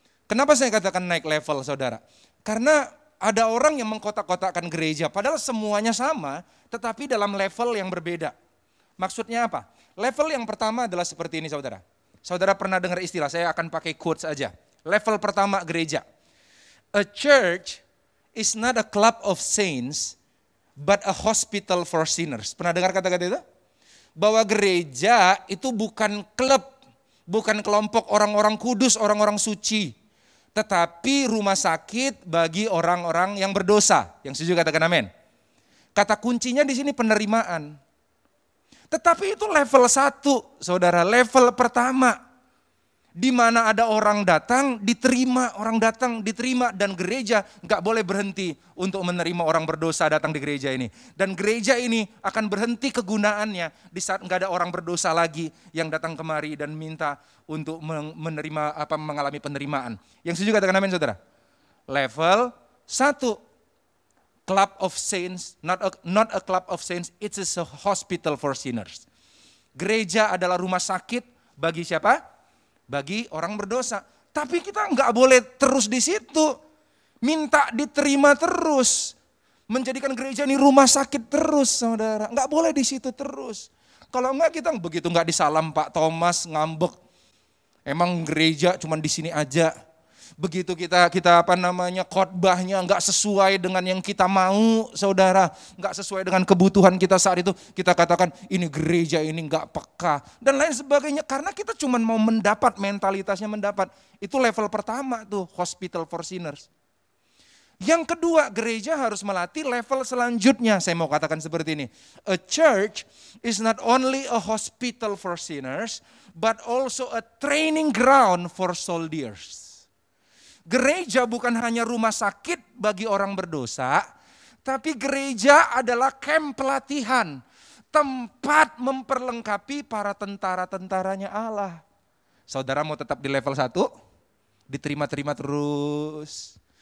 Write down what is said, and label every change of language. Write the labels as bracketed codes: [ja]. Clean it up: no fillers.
[id] Kenapa saya katakan naik level saudara? Karena ada orang yang mengkotak-kotakkan gereja, padahal semuanya sama, tetapi dalam level yang berbeda. Maksudnya apa? Level yang pertama adalah seperti ini saudara. Saudara pernah dengar istilah, saya akan pakai quotes aja. Level pertama gereja. [en] A church is not a club of saints, but a hospital for sinners. [id] Pernah dengar kata-kata itu? Bahwa gereja itu bukan klub, bukan kelompok orang-orang kudus, orang-orang suci, tetapi rumah sakit bagi orang-orang yang berdosa. Yang setuju katakan amin. Kata kuncinya di sini penerimaan. Tetapi itu level 1, saudara, level pertama. Di mana ada orang datang, diterima, dan gereja gak boleh berhenti untuk menerima orang berdosa datang di gereja ini. Dan gereja ini akan berhenti kegunaannya di saat gak ada orang berdosa lagi yang datang kemari dan minta untuk mengalami penerimaan. Yang setuju katakan amin saudara. [en] Level 1, club of saints, not a club of saints, it is a hospital for sinners. [id] Gereja adalah rumah sakit bagi siapa? Bagi orang berdosa. Tapi kita nggak boleh terus di situ. Minta diterima terus. Menjadikan gereja ini rumah sakit terus saudara. Nggak boleh di situ terus. Kalau enggak kita begitu nggak disalam Pak Thomas ngambek. Emang gereja cuma di sini aja. Begitu kita khotbahnya nggak sesuai dengan yang kita mau saudara, nggak sesuai dengan kebutuhan kita saat itu, kita katakan ini gereja ini nggak peka dan lain sebagainya, karena kita cuma mau mendapat, mentalitasnya mendapat. Itu level pertama tuh, [en] hospital for sinners. [id] Yang kedua, gereja harus melatih level selanjutnya. Saya mau katakan seperti ini. [en] A church is not only a hospital for sinners, but also a training ground for soldiers. [id] Gereja bukan hanya rumah sakit bagi orang berdosa, tapi gereja adalah camp pelatihan. Tempat memperlengkapi para tentara-tentaranya Allah. Saudara mau tetap di level 1? Diterima-terima terus.